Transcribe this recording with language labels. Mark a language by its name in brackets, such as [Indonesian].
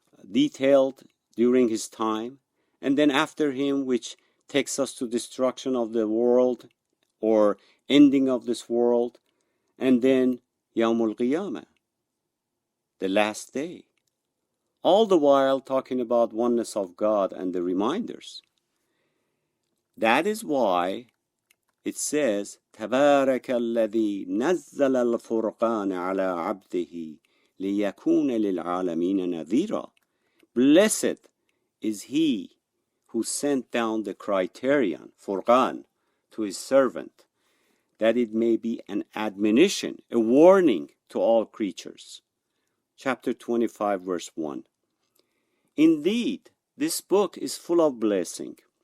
[English] detailed during his time, and then after him, which takes us to destruction of the world or ending of this world, and then Yawmul Qiyamah, the last day. All the while talking about oneness of God and the reminders. That is why it says, [Arabic] تبارك الذي نزل الفرقان على عبده ليكون للعالمين نذيرا. [English] Blessed is he who sent down the criterion, Furqan, to his servant, that it may be an admonition, a warning to all creatures. Chapter 25, verse 1. Indeed, this book is full of blessing.